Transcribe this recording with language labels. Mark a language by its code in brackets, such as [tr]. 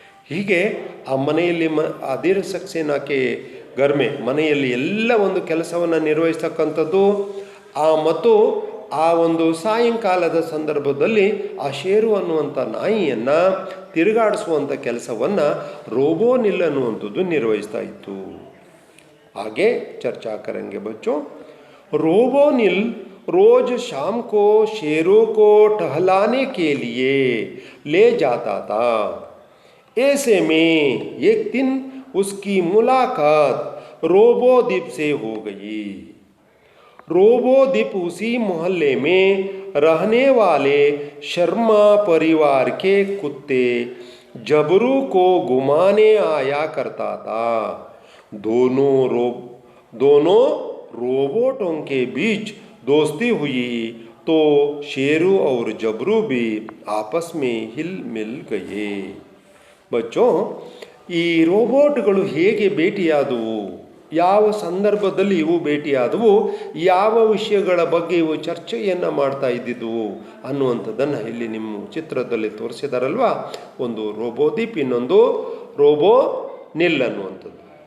[kn] ಹೀಗೆ ಆ ಮನೆಯಲ್ಲಿ ಆ ಧೀರ ಸಕ್ಸೇನಾಕ್ಕೆ ಗರ್ಮೆ ಮನೆಯಲ್ಲಿ ಎಲ್ಲ ಒಂದು ಕೆಲಸವನ್ನು ನಿರ್ವಹಿಸ್ತಕ್ಕಂಥದ್ದು. ಮತ್ತು ಆ ಒಂದು ಸಾಯಂಕಾಲದ ಸಂದರ್ಭದಲ್ಲಿ ಆ ಶೇರು ಅನ್ನುವಂಥ ನಾಯಿಯನ್ನು ತಿರುಗಾಡಿಸುವಂಥ ಕೆಲಸವನ್ನು ರೋಬೋನಿಲ್ ಅನ್ನುವಂಥದ್ದು ನಿರ್ವಹಿಸ್ತಾ ಇತ್ತು. [hi] आगे चर्चा करेंगे बच्चों। रोबोनिल रोज शाम को शेरों को टहलाने के लिए ले जाता था। ऐसे में एक दिन उसकी मुलाकात रोबोद्वीप से हो गई। रोबोद्वीप उसी मोहल्ले में रहने वाले शर्मा परिवार के कुत्ते जबरू को घुमाने आया करता था। दोनों रोबोटों के बीच दोस्ती हुई तो शेरू और जबरू भी आपस में हिल मिल गए। [kn] बच्चों, ಈ ರೋಬೋಟ್ಗಳು ಹೇಗೆ ಭೇಟಿಯಾದವು, ಯಾವ ಸಂದರ್ಭದಲ್ಲಿ ಇವು ಭೇಟಿಯಾದವು, ಯಾವ ವಿಷಯಗಳ ಬಗ್ಗೆ ಇವು ಚರ್ಚೆಯನ್ನು ಮಾಡ್ತಾ ಇದ್ದಿದ್ದವು ಅನ್ನುವಂಥದ್ದನ್ನು ಇಲ್ಲಿ ನಿಮ್ಮ ಚಿತ್ರದಲ್ಲಿ ತೋರಿಸಿದಾರಲ್ವಾ. ಒಂದು ರೋಬೋದ್ವೀಪ್, ಇನ್ನೊಂದು ರೋಬೋನಿಲ್ ಅನ್ನುವಂಥದ್ದು.